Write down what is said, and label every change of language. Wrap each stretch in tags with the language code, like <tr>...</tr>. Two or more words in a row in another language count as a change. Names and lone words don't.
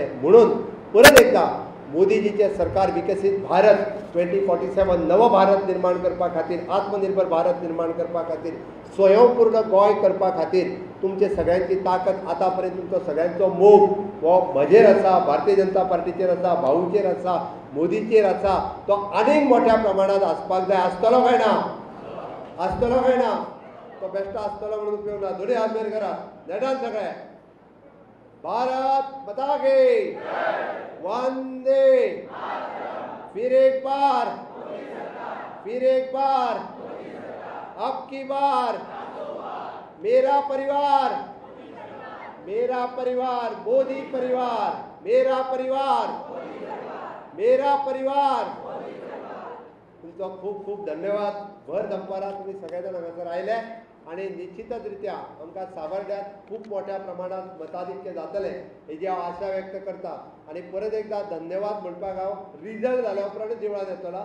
<kok>म्हणून परत एकदा मोदीजीचें सरकार विकसीत भारत 2047 नवो भारत निर्माण करपा खातीर, आत्मनिर्भर भारत निर्माण करपा खातीर, स्वयंपूर्ण गोंय करपा खातीर तुमचे सगळ्यांची ताकद, आतां पर्यंत तुमचो सगळ्यांचो मोग हो म्हजेर आसा, भारतीय जनता पार्टीचेर आसा, भाऊचेर आसा, मोदीचेर आसा. तो आनीक मोठ्या प्रमाणात आसपाक जाय. आसतलो काय ना? आसतलो काय ना? तो बेश्टो आसतलो म्हणून उपयोग ना. दोनी हात वयर करा नेटान सगळे.</kok> <hi>भारत माता की वंदे. फिर एक बार, फिर एक बार, अब की बार मेरा परिवार, मेरा परिवार, मोदी परिवार, मेरा परिवार, मेरा परिवार.</hi> <kok>तुमचो खूब खूब धन्यवाद. भर दनपारां तुमी सगळे जाण हांगासर आयले आनी निश्चितच रित्या आमकां सावड्ड्यांत खूब मोठ्या प्रमाणांत मताधिक्य जातलें हेजी हांव आशा व्यक्त करता. आनी परत एकदा धन्यवाद म्हणपाक हांव रिजल्ट जाल्या उपरांत देवळान येतलो.</kok>